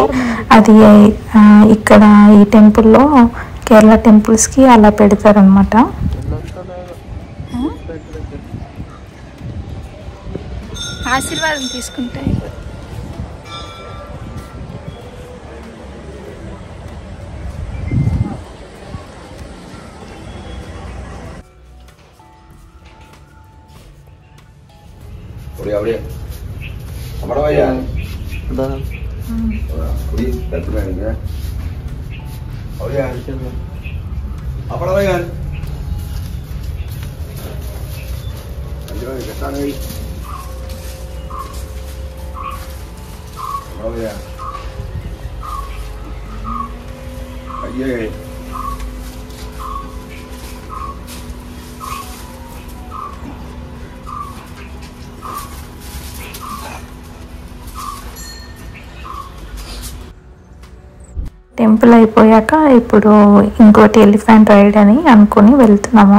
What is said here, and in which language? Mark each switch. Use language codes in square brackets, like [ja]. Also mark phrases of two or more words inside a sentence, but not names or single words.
[te] అది ఇక్కడ ఈ టెంపుల్లో కేరళ టెంపుల్స్కి అలా పెడతారనమాట. ఆశీర్వాదం తీసుకుంటే [id] Udah. Apa namanya? Udah. Udah, betul kan ya? Oh ya. Apa namanya? Lanjut ke sana nih. Oh ya. Ayo. [te] టెంపుల్ అయిపోయాక ఇప్పుడు ఇంకోటి [en] elephant ride [te] అని అనుకుని వెళ్తున్నాము.